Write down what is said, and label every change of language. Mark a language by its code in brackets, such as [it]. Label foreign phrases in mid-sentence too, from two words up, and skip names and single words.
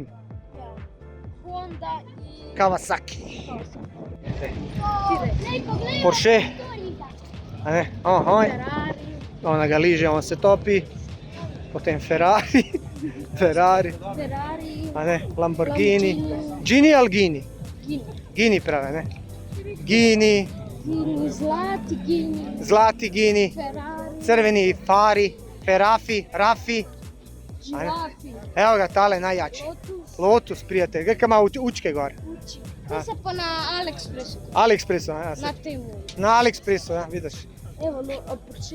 [hr] Honda i... Kawasaki. Porsche. Porsche. A ne? Ohoj. Ferrari. Ona ga liže, on se topi. Potem Ferrari. Ferrari. Ferrari. A ne? Lamborghini. Gini ali Gini? Gini. Gini prave, ne? Gini. Gini, zlati Gini. Zlati Gini. Ferrari. Crveni Fari. Ferafi. Rafi. Žirafi. Evo ga, tale najjači. Lotus. Lotus, prijatelj. Gledaj kaj ima učke gore. Uči. To se pa na AliExpressu. AliExpressu, ja. Na temu. Na AliExpressu, ja, vidiš. Evo, Porsche.